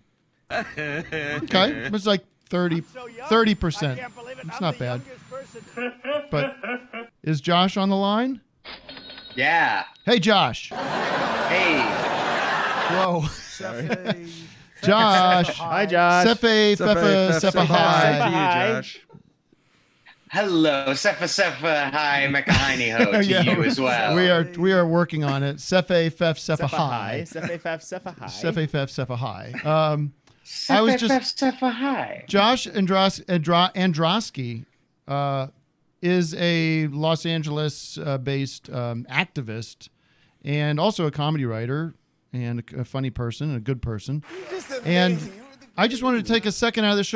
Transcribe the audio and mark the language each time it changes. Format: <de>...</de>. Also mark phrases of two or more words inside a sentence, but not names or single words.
<en>Okay, it's like 30%. It's not bad. But is Josh on the line? Yeah. Hey, Josh. Hey. Whoa. Josh. Hi, Josh. Sefe, Fefa, hi. Hi, Josh. Hello, Sefa, hi, Mekahini ho to you as well. We are working on it. Sefe, Fefa, hi. Sefe, Fefa, hi. Sefe, Fefa, hi. I was just Sefa, hi. Josh Androsky is a Los Angeles based activist and also a comedy writer and a funny person and a good person. And I just wanted to take a second out of the show.</en>